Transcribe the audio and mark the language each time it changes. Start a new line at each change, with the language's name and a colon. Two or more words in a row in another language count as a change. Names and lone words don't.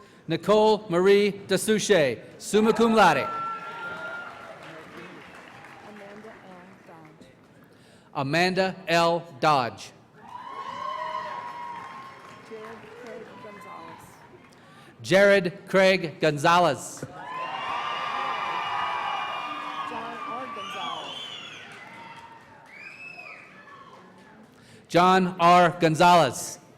English: Nicole Marie DeSouche,
Latin: summa cum laude.
English: Amanda L. Dodge. Jared Craig Gonzalez. John R. Gonzalez.